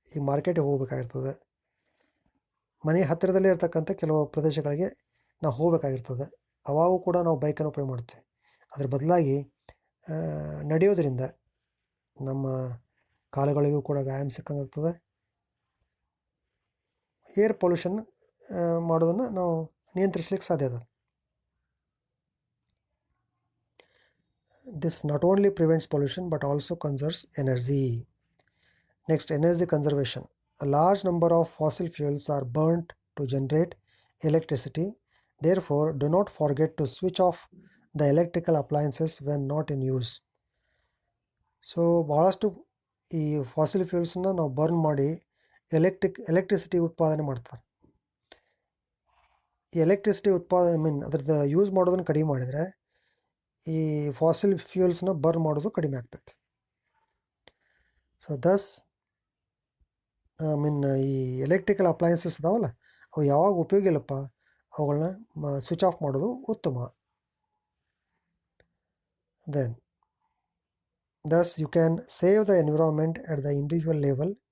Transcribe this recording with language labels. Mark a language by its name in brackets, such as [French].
[Kannada] ಈ ಮಾರ್ಕೆಟಿಗೆ ಹೋಗಬೇಕಾಗಿರ್ತದೆ, ಮನೆ ಹತ್ತಿರದಲ್ಲೇ ಇರ್ತಕ್ಕಂಥ ಕೆಲವು ಪ್ರದೇಶಗಳಿಗೆ ನಾವು ಹೋಗಬೇಕಾಗಿರ್ತದೆ, ಅವಾಗೂ ಕೂಡ ನಾವು ಬೈಕನ್ನು ಉಪಯೋಗ ಮಾಡ್ತೀವಿ. ಅದರ ಬದಲಾಗಿ ನಡೆಯೋದ್ರಿಂದ ನಮ್ಮ ಕಾಲುಗಳಿಗೂ ಕೂಡ ವ್ಯಾಯಾಮ ಸಿಕ್ಕಂಗಾಗ್ತದೆ. ಏರ್ ಪೊಲ್ಯೂಷನ್ ಮಾಡೋದನ್ನು ನಾವು ನಿಯಂತ್ರಿಸಲಿಕ್ಕೆ ಸಾಧ್ಯ ಅದ. [English] This not only prevents pollution but also conserves energy. Next, energy conservation. A large number of fossil fuels are burnt to generate electricity. Therefore, do not forget to switch off the electrical appliances when not in use. [Kannada] So ಭಾಳಷ್ಟು ಈ fossil ಫ್ಯೂಲ್ಸನ್ನ ನಾವು burn ಮಾಡಿ electricity ಉತ್ಪಾದನೆ ಮಾಡ್ತಾರೆ. ಈ electricity ಉತ್ಪಾದನೆ ಅದ್ರದ್ದು use ಮಾಡೋದನ್ನು ಕಡಿಮೆ ಮಾಡಿದರೆ ಈ ಫಾಸಿಲ್ ಫ್ಯೂಲ್ಸ್ನ ಬರ್ನ್ ಮಾಡೋದು ಕಡಿಮೆ ಆಗ್ತೈತೆ. ಸೊ ದಸ್ ಈ ಎಲೆಕ್ಟ್ರಿಕಲ್ ಅಪ್ಲಯನ್ಸಸ್ ಅದಾವಲ್ಲ, ಅವು ಯಾವಾಗ ಉಪಯೋಗ ಇಲ್ಲಪ್ಪ ಅವುಗಳನ್ನ ಸ್ವಿಚ್ ಆಫ್ ಮಾಡೋದು ಉತ್ತಮ. [English] Then thus you can save the environment at the individual level.